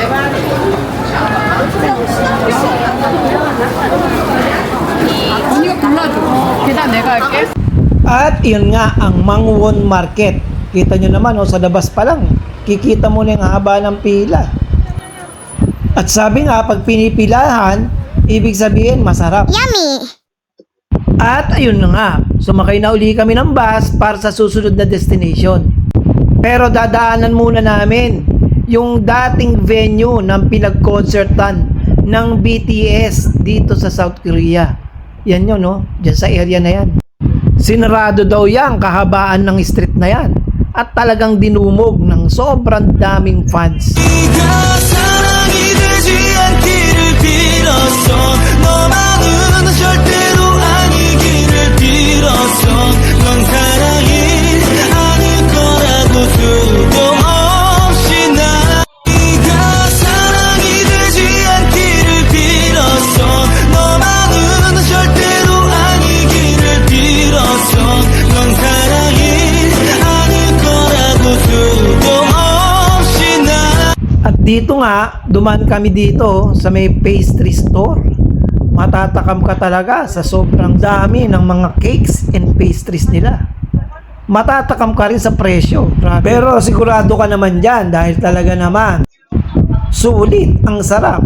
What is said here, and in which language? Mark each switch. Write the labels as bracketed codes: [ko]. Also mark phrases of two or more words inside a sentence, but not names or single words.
[ko] 언니가 불러. Tita, 내가 할게. [tl] At yun nga ang Mangwon Market. Kita nyo naman sa labas pa lang, kikita mo na yung haba ng pila. At sabi nga, pag pinipilahan, ibig sabihin masarap. Yummy! At ayun na nga, sumakay na uli kami ng bus para sa susunod na destination. Pero dadaanan muna namin yung dating venue ng pinag-concertan ng BTS dito sa South Korea. Yan yun, no? Diyan sa area na yan. Sinarado daw yan kahabaan ng street na yan. At talagang dinumog ng sobrang daming fans. [ko] 네가 사랑이 되지 않기를 빌었어 너만은 절대로 아니기를 빌었어 넌 사랑이 아닐 거라고 수도 없이 나 네가 사랑이 되지 않기를 빌었어 너만은 절대로 아니기를 빌었어 넌 사랑이 아닐 거라고 수도 없이 나 [tl] At dito nga, dumaan kami dito sa may pastry store. Matatakam ka talaga sa sobrang dami ng mga [en] cakes and pastries [tl] nila. Matatakam ka rin sa presyo. Grabe. Pero sigurado ka naman dyan dahil talaga naman sulit, ang sarap.